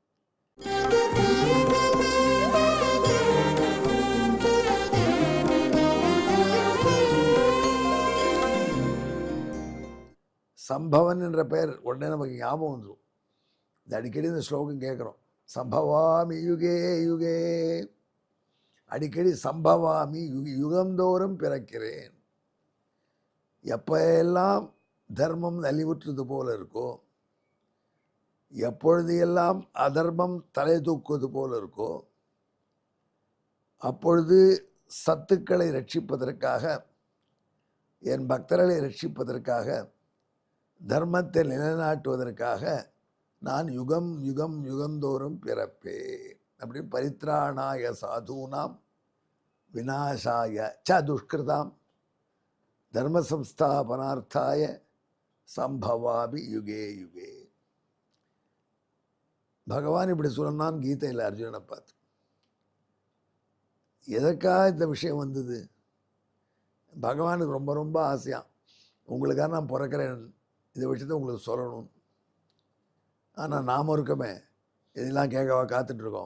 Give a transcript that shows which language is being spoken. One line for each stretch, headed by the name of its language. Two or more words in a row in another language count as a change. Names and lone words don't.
Tamil: சம்பவன் என்ற பெயர் உடனே நமக்கு ஞாபகம் வந்துடும். இது அடிக்கடி இந்த ஸ்லோகம் கேட்குறோம்.
Sanskrit: सम्भवामि युगे युगे,
Tamil: அடிக்கடி சம்பவாமி யுகந்தோறும் பிறக்கிறேன். எப்போ எல்லாம் தர்மம் நலிவுற்றது போல இருக்கோ, எப்பொழுது எல்லாம் அதர்மம் தலை தூக்குவது போல இருக்கோ, அப்பொழுது சத்துக்களை ரட்சிப்பதற்காக, என் பக்தர்களை ரட்சிப்பதற்காக, தர்மத்தை நிலைநாட்டுவதற்காக நான் யுகம் யுகம் யுகந்தோறும் பிறப்பேன்.
Sanskrit: அப்படி परित्राणाय साधूनां विनाशाय च दुष्कृतां धर्म संस्थापनार्थाय सम्भवामि युगे युगे.
Tamil: பகவான் இப்படி சொன்னான் கீதையில் அர்ஜுனனை பார்த்து. எதற்காக இந்த விஷயம் வந்தது? பகவானுக்கு ரொம்ப ரொம்ப ஆசையான், உங்களுக்காக நான் பிறக்கிறேன், இந்த விஷயத்தை உங்களுக்கு சொல்லணும். ஆனால் நாம் இருக்கமே, இதெல்லாம் கேட்கவா காத்துட்ருக்கோம்.